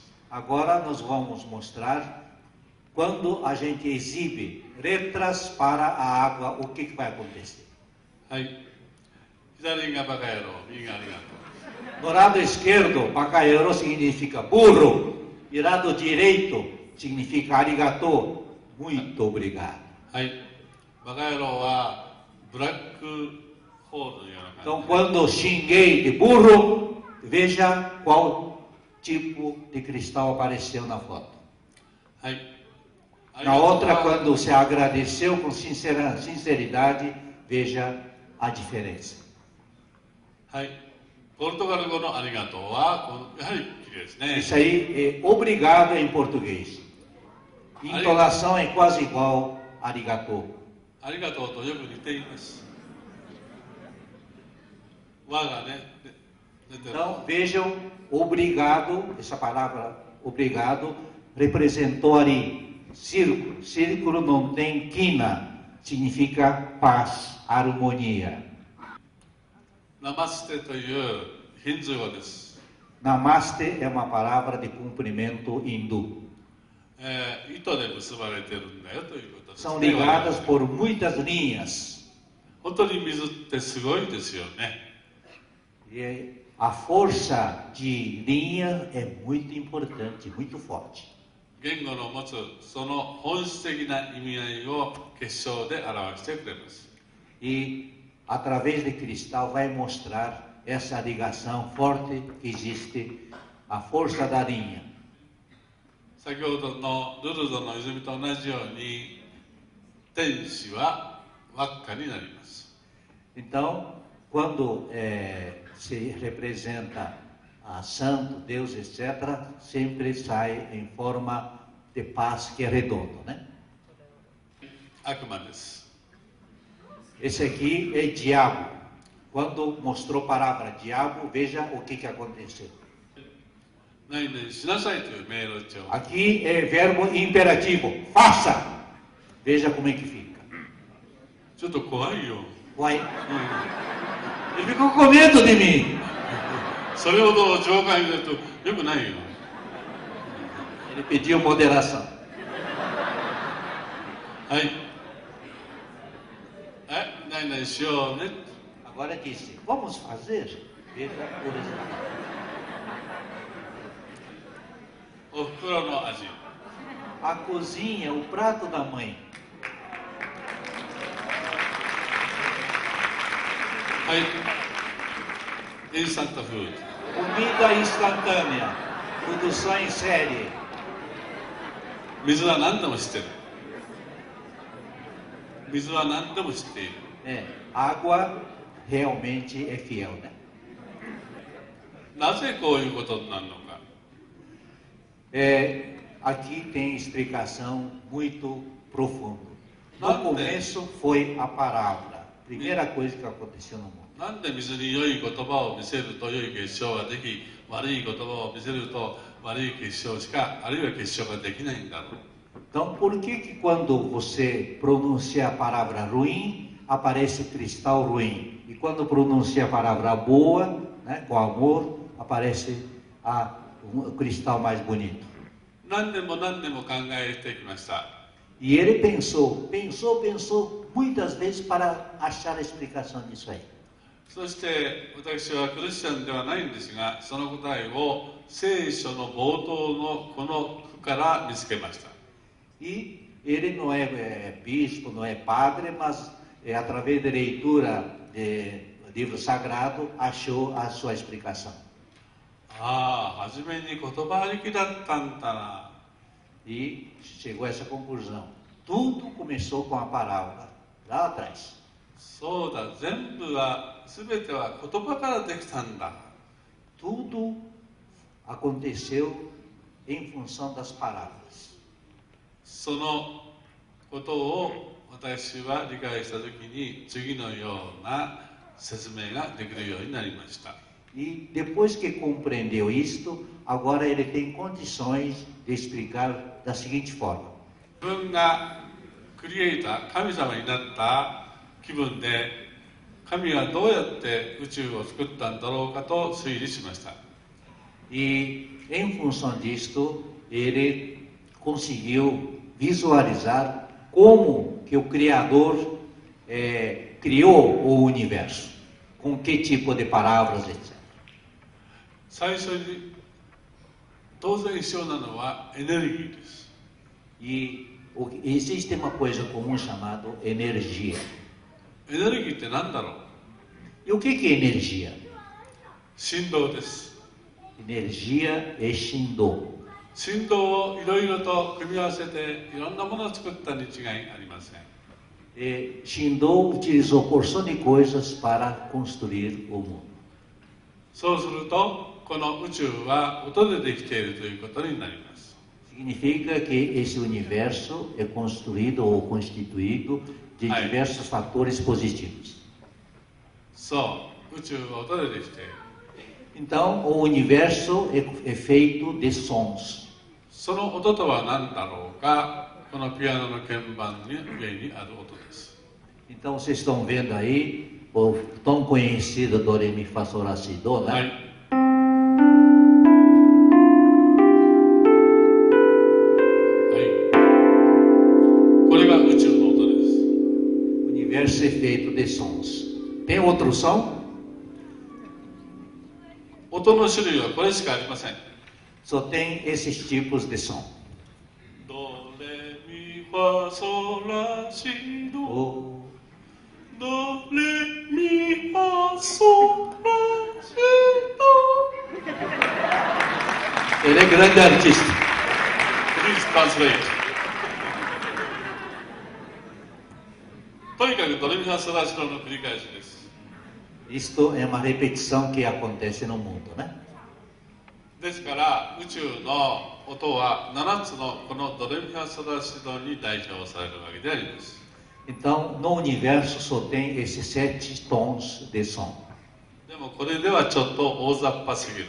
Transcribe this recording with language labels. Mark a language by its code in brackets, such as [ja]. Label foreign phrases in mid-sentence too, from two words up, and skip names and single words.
[pt] Agora nós vamos mostrar quando a gente exibe letras para a água, o que vai acontecer. [ja] はい。左がバカ野郎、右がありがとう。 [pt] No lado esquerdo, pacaero significa burro. E lado direito significa arigato, muito obrigado. [ja] はい。バカ野郎はブラックホールのような [pt] Então, [ja] 感 [pt] quando xinguei de burro, veja qual tipo de cristal apareceu na foto. [ja] じ。はい。 [pt] Na outra, quando se agradeceu com sinceridade, veja a diferença. [ja] はい。ポルトガル語のありがとうは、やはり綺麗ですね。 [pt] Isso aí é obrigado em português. Entonação é quase igual a arigato. [ja] ありがとうとよく似ています。和がね、出てる。 [pt] Então, vejam, obrigado, essa palavra obrigado, representou ali círculo. Círculo não tem quina, significa paz, harmonia. [ja] ナマステというヒンズー語です。 [pt] Namaste é uma palavra de cumprimento hindu. [ja] 糸で結ばれてるんだよということです、ね。 [pt] São ligadas por muitas linhas. [ja] 本当に水ってすごいですよね。 [pt] E a força de linha é muito importante, muito forte. [ja] 言語の持つその本質的な意味合いを結晶で表してくれます。 [pt] E através de cristal vai mostrar essa ligação forte que existe, a força da linha. [ja] 先ほどのルルドの泉と同じように天使は輪っかになります。 [pt] Então, quando se representa a santo, Deus, etc., sempre sai em forma de paz que é redondo, né? [ja] 悪魔です。 [pt] Esse aqui é diabo. Quando mostrou a palavra diabo, veja o que aconteceu. [ja] 何々しなさいという命令帳。 [pt] Aqui é verbo imperativo. Faça! Veja como é que fica. [ja] ちょっと怖いよ。 [pt] Vai. Ele ficou com medo de mim. [ja] それほど上官になるとよくないよ。 [pt] Ele pediu moderação. [ja] はい。何々しようね。 [pt] Agora disse, vamos fazer? Veja por exemplo. [ja] おふくろの味。 [pt] A cozinha, o prato da mãe. [ja] はい。インスタントフード。 [pt] Comida instantânea. Produção em série. [ja] 水は何でも知ってる。水は何でも知っている。 [pt] Água realmente é fiel, né? [ja] なぜこういうことになるのか。 [pt] Aqui tem explicação muito profunda. No Mande. começo foi a palavra. Primeira coisa que aconteceu no mundo. [ja] なんで水に良い言葉を見せると良い結晶ができ、悪い言葉を見せると悪い結晶しか、あるいは結晶ができないんだろう。 [pt] Então, por que quando você pronuncia a palavra ruim, aparece cristal ruim? E quando pronuncia a palavra boa, né, com amor, aparece o cristal mais bonito? [ja] 何年も何年も考えてきました。 [pt] E ele pensou muitas vezes para achar a explicação disso aí. [ja] そして私はクリスチャンではないんですが、その答えを聖書の冒頭のこの句から見つけました。 [pt] E ele não é bispo, não é padre, mas através da leitura do livro sagrado achou a sua explicação. [ja] ああ、初めに言葉ありきだったんだな。 [pt] E chegou a essa conclusão. Tudo começou com a palavra lá atrás. [ja] そうだ、全ては言葉からできたんだ。 [pt] Tudo aconteceu em função das palavras. [ja] そのことを私は理解したときに次のような説明ができるようになりました。 [pt] E depois que compreendeu isto, agora ele tem condições de explicar da seguinte forma. [ja] 自分がクリエイター、神様になった気分で、神はどうやって宇宙を作ったんだろうかと推理しました。 [pt] E em função disto, ele conseguiu visualizar como que o Criador criou o universo, com que tipo de palavras, etc. [ja] 最初に当然必要なのはエネルギーです。 [pt] E existe uma coisa comum chamada energia. [ja] エネルギーって何だろう？ [pt] E o que é energia? [ja] 振動です。 [pt] Energia é Shindo. [ja] 振動をいろいろと組み合わせていろんなものを作ったに違いありません。 [pt] Shindo utilizou porção de coisas para construir o mundo. [ja] そうするとこの宇宙は音でできているということになります。 [pt] Significa que esse universo é construído ou constituído de diversos fatores positivos. [ja] そう、宇宙は音でできている。 [pt] Então, o universo é feito de sons. [ja] その音とは何だろうか、このピアノの鍵盤の上にある音です。 [pt] Então, vocês estão vendo aí o tão conhecido do Re Mi Fa Sol La Si Do, né? [ja] はい。これが宇宙の音です。 [pt] O universo é feito de sons. Tem outro som? [ja] 音の種類はこれしかありません。 [pt] Só tem esses tipos de som. [ja] ドレミファソラシド。 [pt] O [ja] ドレミファソラシド。 [pt] Ele é grande artista. [en] Please translate. [ja] とにかくドレミファソラシドの繰り返しです。 [pt] Isto é uma repetição que acontece no mundo, né? [ja] ですから宇宙の音は7つのこのドレミファソラシドに代表されるわけであります。 [pt] Então, no universo só tem esses 7 tons de som. [ja] でもこれではちょっと大雑把すぎる。